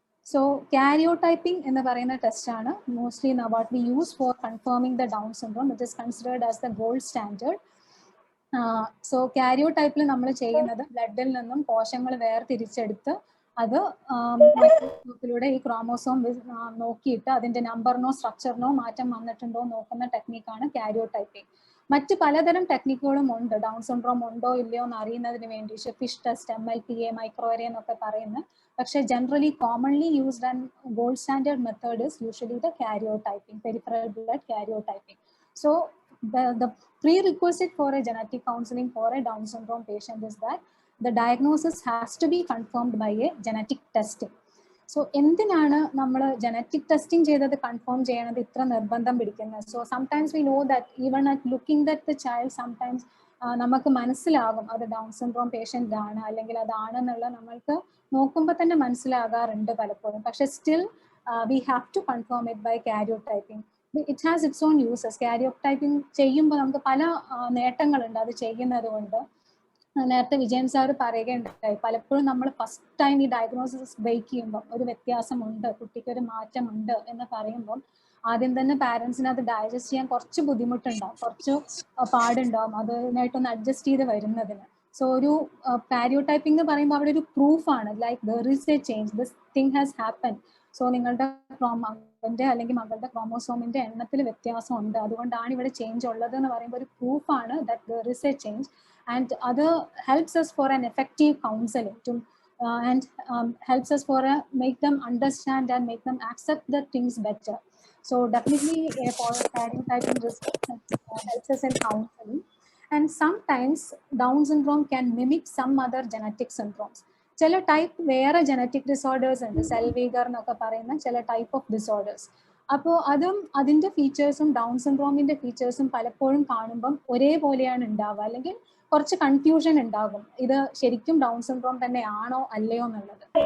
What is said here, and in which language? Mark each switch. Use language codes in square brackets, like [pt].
[en] So karyotyping [ml] എന്ന് പറയുന്ന test ആണ് [en] Mostly what we use for confirming the Down syndrome. It is considered as the gold standard. [ml] So കാരിയോടൈപ്പിൽ നമ്മൾ ചെയ്യുന്നത് ബ്ലഡിൽ നിന്നും കോശങ്ങൾ വേർതിരിച്ചെടുത്ത് അത് മൈക്രോസ്കോപ്പിലൂടെ ഈ ക്രോമോസോം നോക്കിയിട്ട് അതിന്റെ നമ്പറിനോ സ്ട്രക്ചറിനോ മാറ്റം വന്നിട്ടുണ്ടോ നോക്കുന്ന ടെക്നിക്കാണ് കാരിയോടൈപ്പിംഗ്. മറ്റ് പലതരം ടെക്നിക്കുകളും ഉണ്ട് ഡൗൺ സിൻഡ്രോം ഉണ്ടോ ഇല്ലയോ എന്ന് അറിയുന്നതിന് വേണ്ടി. [en] fish test, MLPA, microarray [ml] എന്നൊക്കെ പറയുന്നത്. പക്ഷേ [en] Generally commonly used and gold standard method is usually the karyotyping, peripheral blood karyotyping. So the prerequisite for a genetic counseling for a Down syndrome patient is that the diagnosis has to be confirmed by a genetic testing. [ml] So എന്തിനാണ് നമ്മൾ genetic testing ചെയ്തത് confirm ചെയ്യണത് ഇത്ര നിർബന്ധം പിടിക്കുന്നത്? So [en] sometimes we know that even at looking that the child sometimes [ml] നമുക്ക് മനസ്സിലാകും അത് ഡൗൺ സിൻഡ്രോം പേഷ്യൻ്റ് ആണ് അല്ലെങ്കിൽ അതാണെന്നുള്ള നമ്മൾക്ക് നോക്കുമ്പോൾ തന്നെ മനസ്സിലാകാറുണ്ട് പലപ്പോഴും. [en] പക്ഷെ still we have to confirm it by karyotyping. It has its own uses. [ml] Karyotyping ചെയ്യുമ്പോൾ നമുക്ക് പല നേട്ടങ്ങളുണ്ട് അത് ചെയ്യുന്നത് കൊണ്ട്. നേരത്തെ വിജയൻ സാർ പറയുകയുണ്ടായി, പലപ്പോഴും നമ്മൾ ഫസ്റ്റ് ടൈം ഈ ഡയഗ്നോസിസ് ബ്രേക്ക് ചെയ്യുമ്പോൾ ഒരു വ്യത്യാസമുണ്ട്, കുട്ടിക്ക് ഒരു മാറ്റമുണ്ട് എന്ന് പറയുമ്പോൾ ആദ്യം തന്നെ പാരൻസിന് അത് ഡൈജസ്റ്റ് ചെയ്യാൻ കുറച്ച് ബുദ്ധിമുട്ടുണ്ടാവും, കുറച്ച് പാടുണ്ടാവും അതിനായിട്ടൊന്ന് അഡ്ജസ്റ്റ് ചെയ്ത് വരുന്നതിന്. [en] so [ml] ഒരു കാരിയോടൈപ്പിംഗ് എന്ന് പറയുമ്പോൾ അവിടെ ഒരു പ്രൂഫാണ്, [en] Like there is a change, this thing has happen. [ml] So നിങ്ങളുടെ മകന്റെ അല്ലെങ്കിൽ മകളുടെ ക്രോമോസോമിന്റെ എണ്ണത്തിൽ വ്യത്യാസമുണ്ട്, അതുകൊണ്ടാണ് ഇവിടെ ചേഞ്ച് ഉള്ളത് എന്ന് പറയുമ്പോൾ ഒരു പ്രൂഫാണ് [en] That there is a change. And other helps us for an effective counseling to and helps us for make them understand and make them accept the things better. So definitely for karyotyping research helps us in counseling. And sometimes Down syndrome can mimic some other genetic syndromes. [ml] ചില type വേറെ genetic disorders ഉണ്ട്, സെൽവീഗർ എന്നൊക്കെ പറയുന്ന ചില type of disorders. അപ്പോൾ അതും അതിന്റെ ഫീച്ചേഴ്സും ഡൗൺ സിൻഡ്രോമിന്റെ ഫീച്ചേഴ്സും പലപ്പോഴും കാണുമ്പം ഒരേപോലെയാണ് ഉണ്ടാവുക, അല്ലെങ്കിൽ കുറച്ച് കൺഫ്യൂഷൻ ഉണ്ടാകും, ഇത് ശരിക്കും ഡൗൺ സിൻഡ്രോം തന്നെ ആണോ അല്ലയോ എന്നുള്ളത്.